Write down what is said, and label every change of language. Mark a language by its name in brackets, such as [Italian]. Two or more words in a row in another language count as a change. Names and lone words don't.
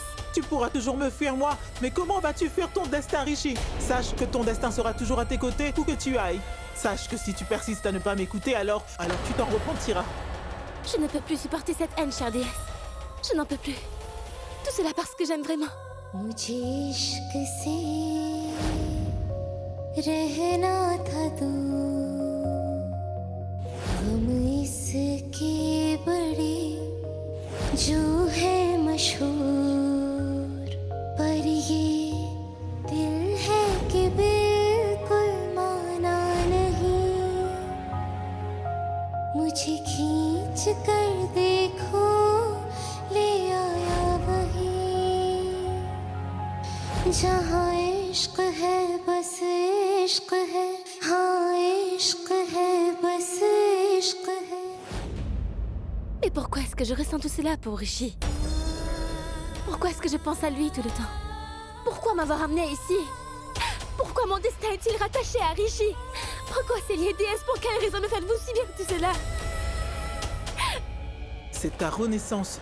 [French] Tu pourras toujours me fuir, moi, mais comment vas-tu fuir ton destin, Rishi? Sache que ton destin sera toujours à tes côtés, où que tu ailles. Sache que si tu persistes à ne pas m'écouter, alors tu t'en repentiras. Je ne peux plus supporter cette haine, chère déesse. Je n'en peux plus. Tout cela parce que j'aime vraiment. [Hindi] मुझे इश्क से रहना था दूर, हम इसके बड़े जो है मशहूर, पर ये दिल है कि बिल्कुल माना नहीं, मुझे खींच कर देखो ले आया वही, जहाँ इश्क है बस इश्क है, हाँ इश्क है बस इश्क है. [French] Mais pourquoi est-ce que je ressens tout cela pour Rishi? Pourquoi est-ce que je pense à lui tout le temps? Pourquoi m'avoir amené ici? Pourquoi mon destin est-il rattaché à Rishi? Pourquoi c'est lié, déesse? Pour quelle raison me faites-vous subir tout cela? C'est ta renaissance.